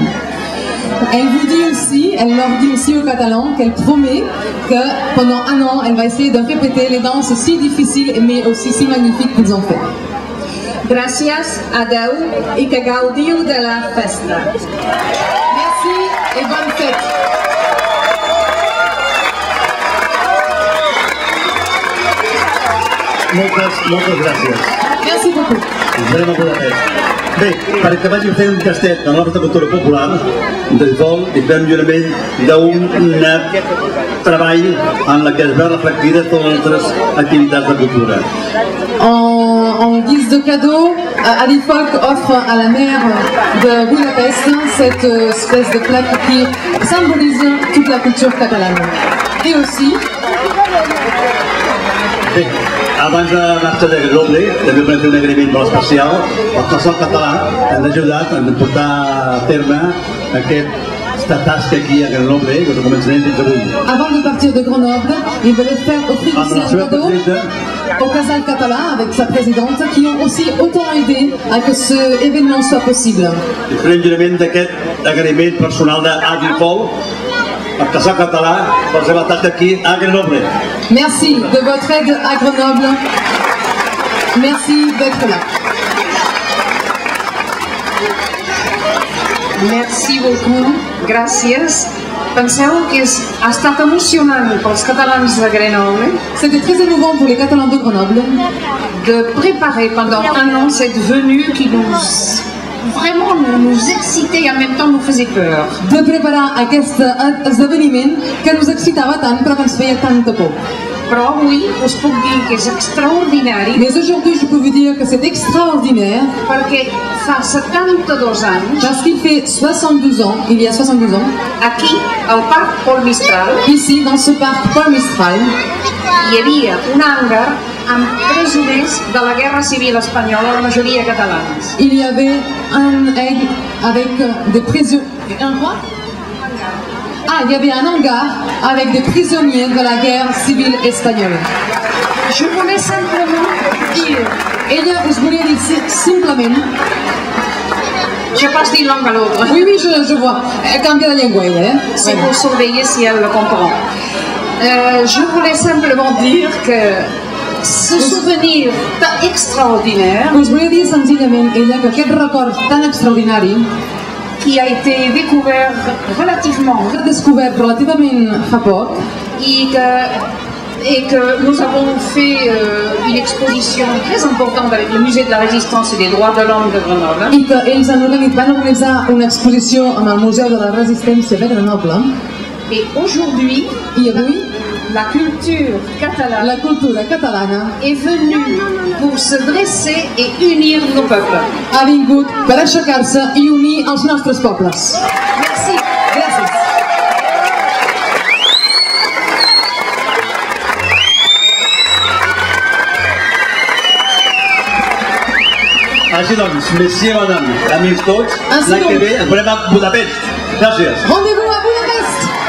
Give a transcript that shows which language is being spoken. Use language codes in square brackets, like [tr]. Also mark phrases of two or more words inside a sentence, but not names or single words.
[fr] Elle leur dit aussi aux Catalans qu'elle promet que pendant un an, elle va essayer de répéter les danses si difficiles mais aussi si magnifiques qu'ils ont fait. [ca] Gracias, adeu, i que gaudiu de la festa. [fr] Merci et bonne fête. [ca] Moltes gràcies. [fr] Merci beaucoup. [ca] Ens veurem a Budapest. Bé, perquè vagi fent un tastet de la nostra cultura popular, d'Adifolk, i fem jurament d'un treball en la que es veu reflectida totes les nostres activitats de cultura. [fr] En guise de cadeau, Adifolk offre à la maire de Budapest cette espèce de plaque qui symbolise toute la culture catalane. Et aussi... [ca] Bé, abans de marxar de Grenoble, també volem fer un agraïment molt especial al Consell Català que ens ha ajudat a portar a terme aquest aquesta tasca aquí a Grenoble, que començarem fins avui. [fr] Avant de partir de Grenoble, il voulait faire offrir aussi un cadeau au Casal Català avec sa présidente qui ont aussi autant aidé à que ce événement soit possible. [ca] I farem jurament d'aquest agraïment personal d'Adi Pol, al Casal Català, per la seva tasca aquí a Grenoble. [fr] Merci de votre aide à Grenoble. Merci d'être là. Merci beaucoup, [ca] gràcies. Penseu que ha estat emocionant pels catalans de Grenoble. [fr] C'était très émouvant pour les Catalans de Grenoble de préparer pendant un an cette venue qui vraiment nous excitait et en même temps nous faisait peur. [ca] De preparar aquest esdeveniment que nos excitava tant però que ens feia tanta por. Però avui us puc dir que és extraordinari. [fr] Mais aujourd'hui, je peux vous dire que c'est extraordinaire. [ca] Perquè fa 72 anys. [fr] Parce qu'il fait 72 ans, il y a 72 ans. [ca] Aquí, al parc Paul Mistral. [fr] Ici, dans ce parc Paul Mistral. [ca] Hi havia un hangar amb presoners de la Guerra Civil espanyola, la majoria catalans. [fr] Il y avait un aigle avec des prisonniers. Un quoi? Ah, il y avait un hangar avec des prisonniers de la guerre civile espagnole. Je voulais simplement dire. [ca] Ella us volia dir simplement. [fr] Je passe d'une langue à l'autre. Oui, je vois. Elle cambie la [ca] llengua, ella. [fr] Si vous surveillez, si elle le comprend. Je voulais simplement dire que ce souvenir extraordinaire. [ca] Us volia dir senzillament, ella, que aquest record tan extraordinari [fr] qui a été découvert [ca] relativament fa poc [fr] et que nous avons fait une exposition très importante avec le musée de la Résistance et des droits de l'homme de Grenoble. [ca] I que ells van organitzar una exposició amb el Museu de la Resistència de Grenoble. [fr] Et aujourd'hui, la culture catalane est venue pour se dresser et unir nos peuples. [ca] Ha vingut per aixecar-se i unir els nostres pobles. [fr] Merci. [ca] Gràcies. Així doncs, [fr] messieurs, madame, [ca] amics tots, l'any que ve ens veurem a Budapest. Gràcies. [fr] Rendez-vous a Budapest.